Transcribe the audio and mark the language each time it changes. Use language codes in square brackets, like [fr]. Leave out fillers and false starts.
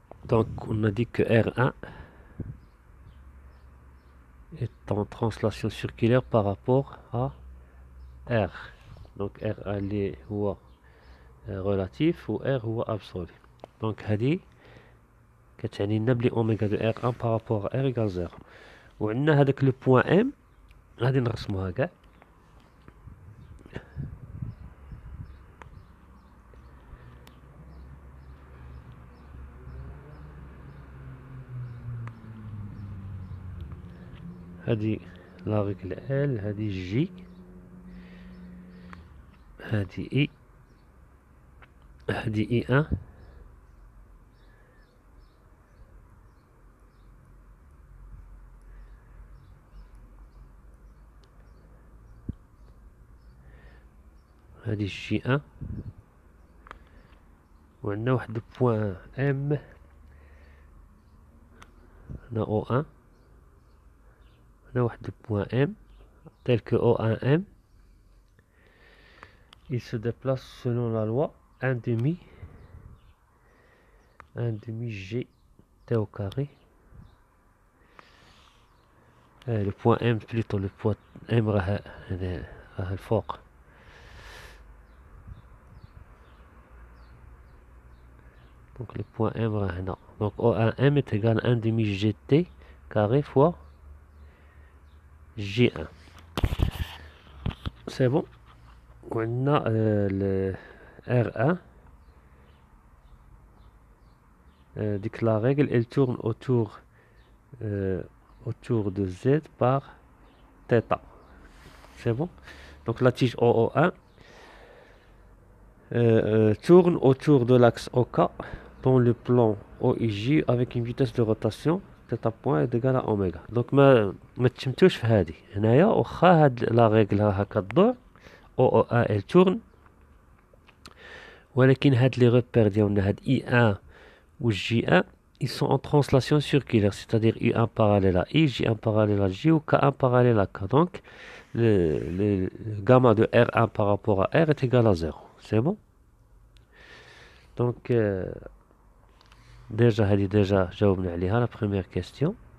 [fr] Donc on a dit que R1 est en translation circulaire par rapport à R. Donc R1 est relatif ou R هو absolu. Donc [ar] هذه كتعني لنا بلي أوميغا دو [fr] R1 par rapport à R égale 0. [ar] وعندنا هذاك لو بوان M غادي نرسموها كاع. هذه لا ريغل L، هذه J، هذه I، هذه I1، هذه J1. وعندنا واحد البوان M هنا O1. هنا واحد البوان M tel que O1M. [fr] Il se déplace selon la loi 1 demi G T au carré. Le point M plutôt, le point M [ar] راه الفوق. [fr] Donc le point M [ar] راه هنا. [fr] Donc O1M est égal à 1 demi GT carré fois J1. C'est bon. On a le R1. Donc la règle elle tourne autour de Z par θ. C'est bon. Donc la tige OO1 tourne autour de l'axe OK dans le plan OIJ avec une vitesse de rotation [ar] تيتا بوان إيكال أوميغا. دونك ما تشمتوش في هادي هنايا، واخا هاد لا ريغل هكا تدور او ان ال تورن، ولكن هاد لي روبير ديالنا هاد اي ان و جي ان [fr] ils sont en translation circulaire, c'est-à-dire I1 parallèle à I, J1 parallèle à J ou K1 parallèle à K. Donc, le gamma de R1 par rapport à R est égal à 0. C'est bon? Donc, déjà, [ar] جاوبنا عليها [fr] la première question.